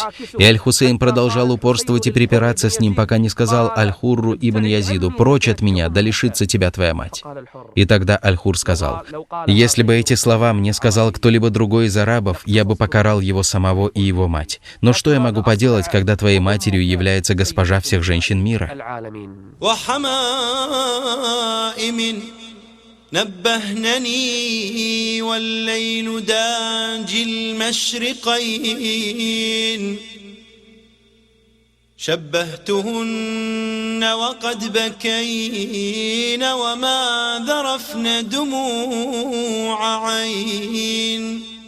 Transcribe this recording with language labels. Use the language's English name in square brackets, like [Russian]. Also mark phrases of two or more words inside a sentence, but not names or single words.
[Russian] И Аль-Хусейн продолжал упорствовать и припираться с ним, пока не сказал Аль-Хурру ибн Язиду: «Прочь от меня, да лишится тебя твоя мать». И тогда Аль-Хур сказал: «Если бы эти слова мне сказал кто-либо другой из арабов, я бы покарал его самого и его мать. Но что я могу поделать, когда твоей матерью является госпожа всех женщин мира?» [Arabic] نبهنني والليل داجي المشرقين شبهتهن وقد بكين وما ذرفن دموع عين